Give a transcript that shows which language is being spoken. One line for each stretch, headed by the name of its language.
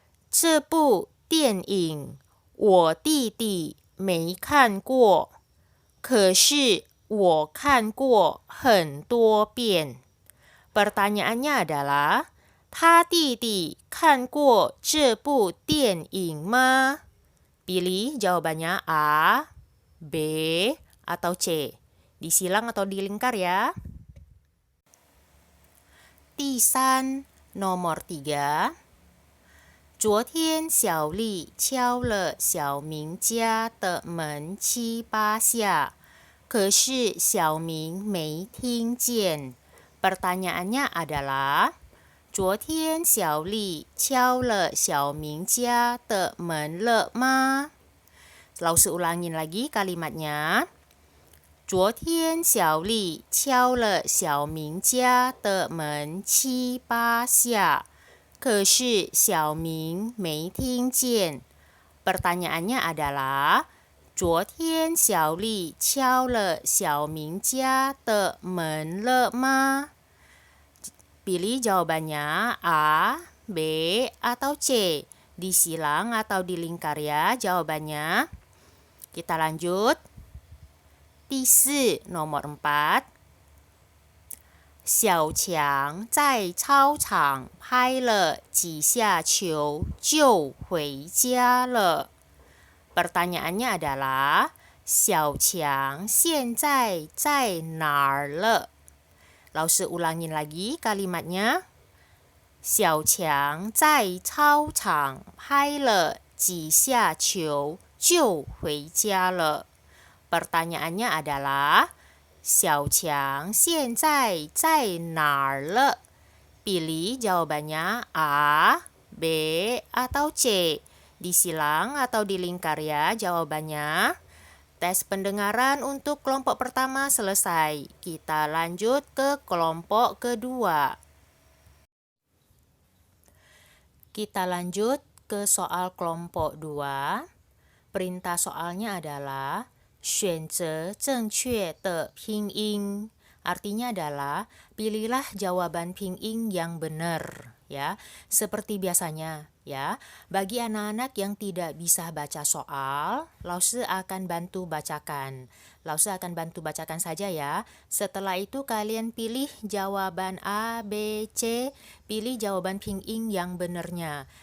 Chinese: 这部电影我弟弟没看过，可是我看过很多遍.
Indonesian: Pertanyaannya adalah,
Chinese: 他弟弟看过这部电影吗?
Indonesian: Pilih jawabannya A, B, atau C. Disilang atau dilingkar ya.
Chinese: 第3,
Indonesian: nomor 3.
Chinese: 昨天小丽敲了小明家的门7、8下，可是小明没听见.
Indonesian: Pertanyaannya adalah,
Chinese: 昨天小丽敲了小明家的门了吗？老师
Indonesian: ulangin lagi kalimatnya.
Chinese: 昨天小丽敲了小明家的门7、8下，可是小明没听见.
Indonesian: Pertanyaannya adalah,
Chinese: 昨天小丽敲了小明家的门了吗?
Indonesian: Pilih jawabannya A, B, atau C. Disilang atau dilingkar ya jawabannya. Kita lanjut.
Chinese: 第四
Indonesian: nomor 4.
Chinese: 小强在操场拍了几下球就回家了.
Indonesian: Pertanyaannya adalah,
Chinese: 小强现在在哪儿了? 老师
Indonesian: ulangin lagi kalimatnya.
Chinese: 小强在操场拍了几下球就回家了.
Indonesian: Pertanyaannya adalah,
Chinese: 小强现在在哪儿了?
Indonesian: Pilih jawabannya A, B, atau C. Disilang atau dilingkar ya jawabannya. Tes pendengaran untuk kelompok pertama selesai. Kita lanjut ke kelompok kedua. Kita lanjut ke soal kelompok 2. Perintah soalnya adalah
Chinese: 选择正确的拼音.
Indonesian: Artinya adalah pilihlah jawaban pinyin yang benar ya. Seperti biasanya ya. Bagi anak-anak yang tidak bisa baca soal, Lause akan bantu bacakan. Lause akan bantu bacakan saja ya. Setelah itu kalian pilih jawaban A, B, C, pilih jawaban pinyin yang benarnya.